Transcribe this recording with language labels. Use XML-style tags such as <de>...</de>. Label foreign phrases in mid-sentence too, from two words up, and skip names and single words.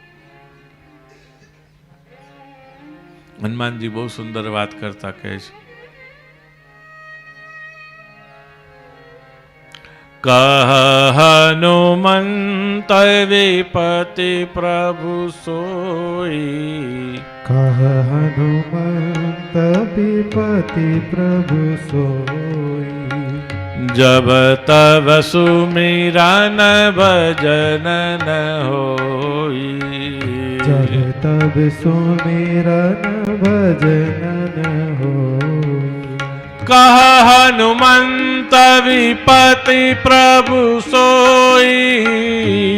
<gu>હનુમાનજી બહુ સુંદર વાત કરતા કહે છે,</gu> <awa>कह हनुमंत विपति प्रभु सोई. कह हनुमंत विपति प्रभु सोई. जब तब सुमिरन भजन न होई. जब तब सुमिरन भजन न होई. कह हनुमंत विपति प्रभु सोई.</awa>